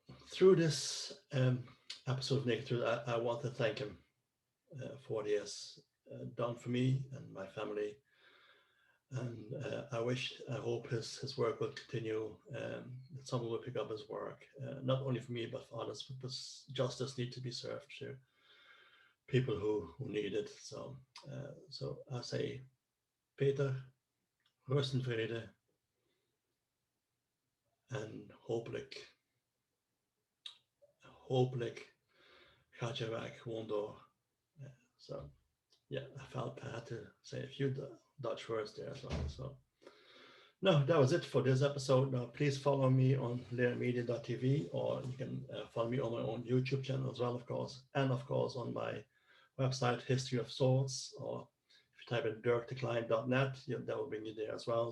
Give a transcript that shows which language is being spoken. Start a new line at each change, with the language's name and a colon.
English: through this episode of Naked Truth, I want to thank him for what he has done for me and my family. And I hope his work will continue. That someone will pick up his work, not only for me but for others, because justice needs to be served to people who need it. So I say,
Dutch: Peter, rust in vrede, en hopelijk gaat je werk gewoon door.
English: So yeah, I felt I had to say a few Dutch words there as well. So no, that was it for this episode. Now, please follow me on learnmedia.tv, or you can follow me on my own YouTube channel as well, of course, and of course on my website, History of Swords, or if you type in dirkdecline.net, that will bring you there as well.